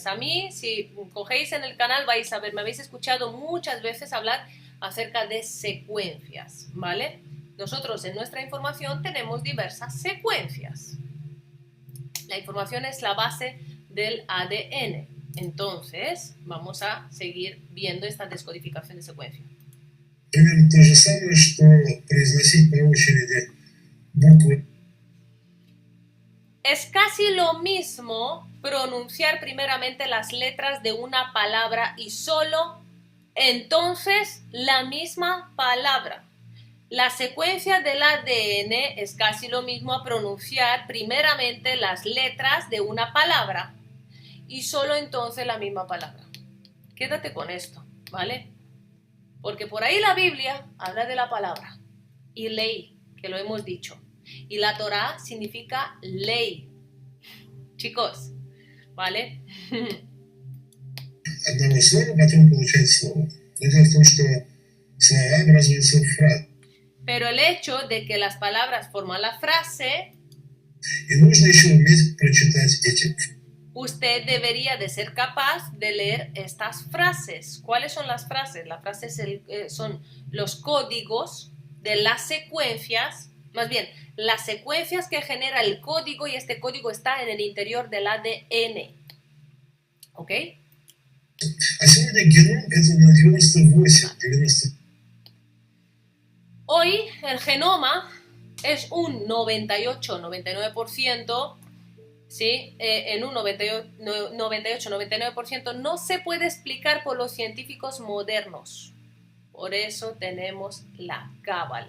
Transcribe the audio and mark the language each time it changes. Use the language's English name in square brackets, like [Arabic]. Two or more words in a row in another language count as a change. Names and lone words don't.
[Spanish] A mí, si cogéis en el canal, vais a ver, me habéis escuchado muchas veces hablar acerca de secuencias, ¿vale? Nosotros en nuestra información tenemos diversas secuencias. La información es la base del ADN. Entonces, vamos a seguir viendo esta descodificación de secuencia. [Russian] Примерно то же самое, что произносить по очереди буквы. [Spanish] Es casi lo mismo pronunciar primeramente las letras de una palabra y solo entonces la misma palabra. La secuencia del ADN es casi lo mismo a pronunciar primeramente las letras de una palabra y solo entonces la misma palabra. Quédate con esto, ¿vale? Porque por ahí la Biblia habla de la palabra y ley, que lo hemos dicho. Y la Torá significa ley. Chicos, ¿vale? [Russian] Одного слова, потом получается слово. Но дело в том, что слова образуются в фразе. [Spanish] Pero el hecho de que las palabras forman la frase, [Russian] И нужно еще уметь прочитать эти. [Spanish] usted debería de ser capaz de leer estas frases. ¿Cuáles son las frases? Las frases son los códigos de las secuencias, más bien, las secuencias que genera el código y este código está en el interior del ADN. ¿Ok? [Russian] А сегодня геном это на 98-90%. [Spanish] Hoy el genoma es un 98-99%, ¿sí? En un 98-99% no se puede explicar por los científicos modernos. Por eso tenemos la cábala.